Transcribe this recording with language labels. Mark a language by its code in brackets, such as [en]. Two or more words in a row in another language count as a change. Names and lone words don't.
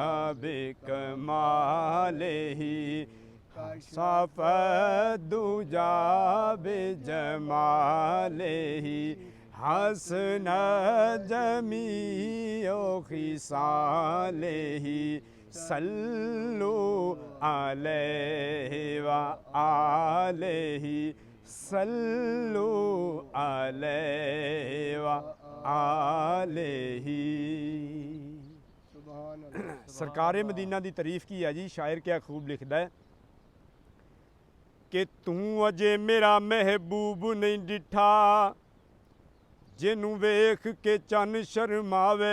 [ar] بكماله كشف الدجى بجماله حسنت جميع خصاله صلوا عليه وآله صلوا عليه وآله. [ur] سرکار مدینہ کی تعریف کی ہے جی. شاعر کیا خوب لکھتا ہے کہ [pa] توں اجے میرا محبوب نہیں ڈٹھا جینوں ویکھ کے چن شرماوے.